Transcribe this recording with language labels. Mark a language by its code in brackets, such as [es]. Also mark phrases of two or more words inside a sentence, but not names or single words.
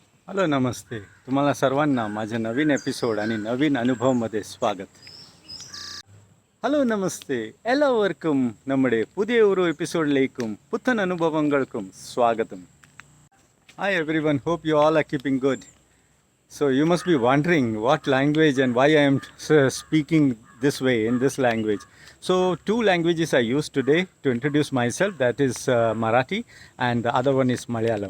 [mr] हॅलो नमस्ते. तुम्हाला सर्वांना माझ्या नवीन एपिसोड आणि नवीन अनुभवमध्ये स्वागत. [ml] ഹലോ നമസ്തേ എല്ലാവർക്കും നമ്മുടെ പുതിയ ഒരു എപ്പിസോഡിലേക്കും പുത്തൻ അനുഭവങ്ങൾക്കും സ്വാഗതം. [en] Hi everyone, hope you all are keeping good. So you must be wondering what language and why I am speaking this way in this language. So two languages I use today to introduce myself, that is Marathi, and the other one is Malayalam.